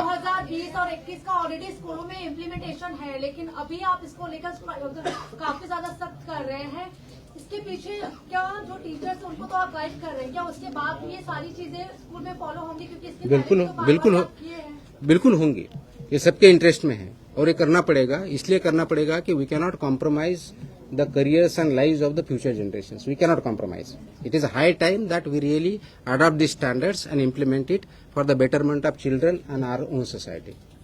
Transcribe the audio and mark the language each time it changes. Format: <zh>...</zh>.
<hi>2020 और 21 का ऑलरेडी स्कूलों में इम्प्लीमेंटेशन है, लेकिन अभी आप इसको लेकर काफी ज्यादा सख्त कर रहे हैं। इसके पीछे क्या जो टीचर्स उनको तो आप गाइड कर रहे हैं, क्या उसके बाद भी ये सारी चीजें स्कूल में फॉलो होंगी? क्योंकि इसके बिल्कुल पहले तो बिल्कुल बार-बार आप किए हैं। बिल्कुल होंगी, ये सबके इंटरेस्ट में है और ये करना पड़ेगा। इसलिए करना पड़ेगा कि</hi> <en>We can not compromise the careers and lives of the future generations. We cannot compromise. It is high time that we really adopt these standards and implement it for the betterment of children and our own society.</en>